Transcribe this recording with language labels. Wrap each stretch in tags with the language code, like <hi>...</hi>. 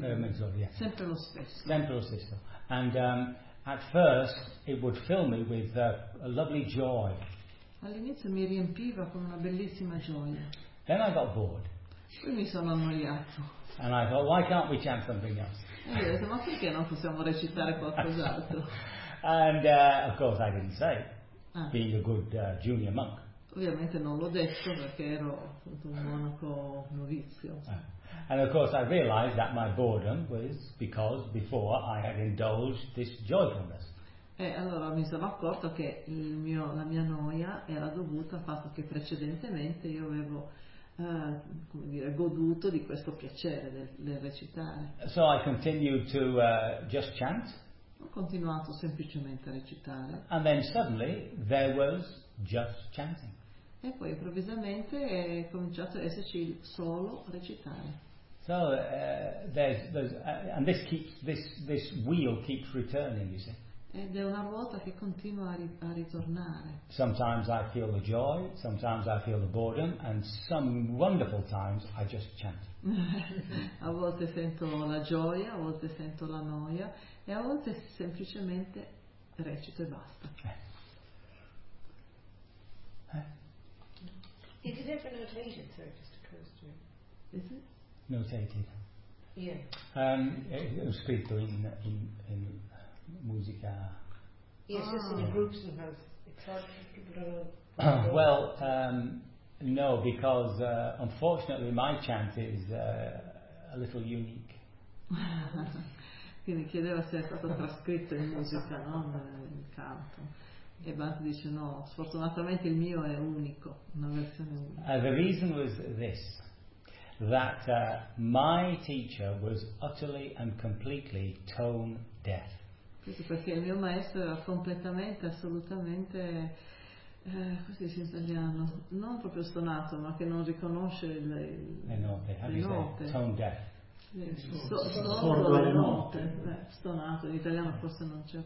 <it>mezz'ora, yeah. Sempre lo stesso. Sempre lo stesso.</it> <en>And at first it would fill me with a lovely joy.</en> <it>All'inizio mi riempiva con una bellissima gioia.</it> <en>Then I got bored.</en> <it>Poi mi sono annoiato.</it> <en>And I thought, why can't we chant something else?</en> <it>E io ho detto, ma perché non possiamo recitare qualcos'altro?</it> <en>And of course I didn't say, being a good junior monk.</en> <it>Ovviamente non l'ho detto perché ero un monaco novizio.</it> <en>And of course I realized that my boredom was because before I had indulged this joyfulness.</en> <it>E allora mi sono accorto che la mia noia era dovuta al fatto che precedentemente io avevo come dire, goduto di questo piacere del recitare.</it> <en>So I continued to just chant.</en> <it>Ho continuato semplicemente a recitare.</it> <en>And then suddenly there was just chanting.</en> <it>E poi improvvisamente è cominciato ad esserci solo recitare.</it> <en>So and this wheel keeps returning, you see.</en> <it>Ed è una ruota che continua a ritornare.</it> <en>Sometimes I feel the joy, sometimes I feel the boredom, and some wonderful times I just chant.</en> <it>A volte sento la gioia, a volte sento la noia, e a volte semplicemente recito e basta.</it> <en>Is it ever notated? Sorry, just occurs to me. Is it? Notated. Yeah. It was</en> <it>scritto in musica.</it> <en>Yes, just in the groups and has well, no, because unfortunately my chant is a little unique.</en> <it>Quindi chiedeva se è stato trascritto in musica, no? Il canto. E Bhante dice no, sfortunatamente il mio è unico, una versione unica.</it> <en>The reason was this, that my teacher was utterly and completely tone deaf.</en> <it>Questo perché il mio maestro era completamente, assolutamente, così si italiano, non proprio stonato, ma che non riconosce le note. Le note.</it> <en>Tone deaf.</en> <it>Le note. Stonato, in italiano forse non c'è.</it>